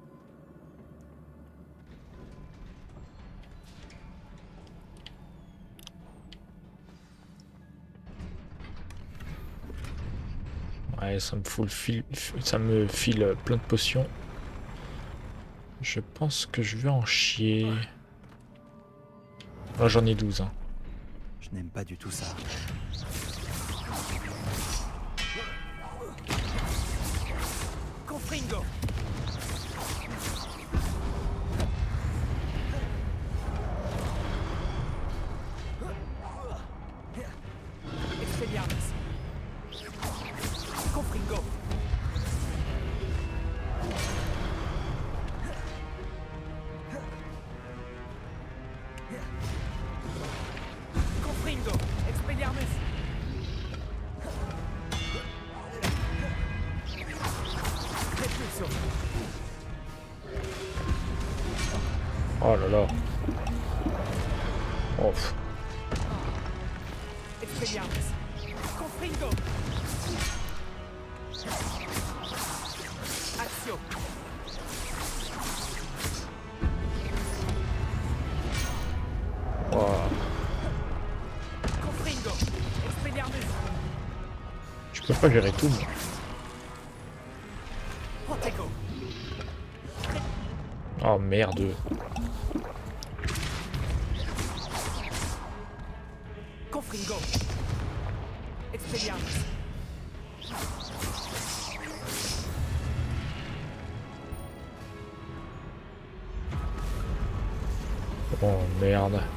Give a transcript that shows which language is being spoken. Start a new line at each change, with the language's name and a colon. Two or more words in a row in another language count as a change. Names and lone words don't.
French: Ouais, ça me fout ça me file plein de potions. Je pense que je vais en chier. Là, j'en ai 12. Hein. Je n'aime pas du tout ça. Confringo. Expelliarmus. Confringo. Confringo. Expelliarmus. Repulso. Oh là là. Oh, pff. Expelliarmus. Confringo. Accio. Ouah. Confringo. Expelliarmus. Je peux pas gérer tout, moi. Protego. Oh merde. Confringo. Expelliarmus. Oh merde.